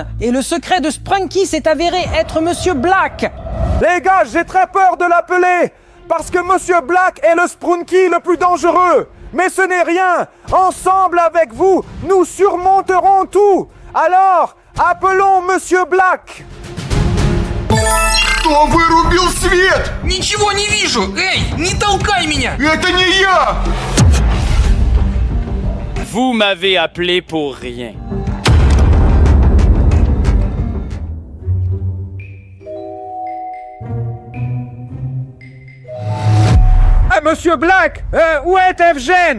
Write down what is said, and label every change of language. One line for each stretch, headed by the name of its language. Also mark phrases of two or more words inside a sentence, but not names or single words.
French: Et le secret de Sprunky s'est avéré être Monsieur Black. Les gars, j'ai très peur de l'appeler, parce que Monsieur Black est le Sprunky le plus dangereux. Mais ce n'est rien. Ensemble avec vous, nous surmonterons tout. Alors, appelons Monsieur Black.
Russian: Кто вырубил свет? Ничего не вижу! Эй, не толкай меня! Это не я!
French: Vous m'avez appelé pour rien. Monsieur Black, où est Evgen?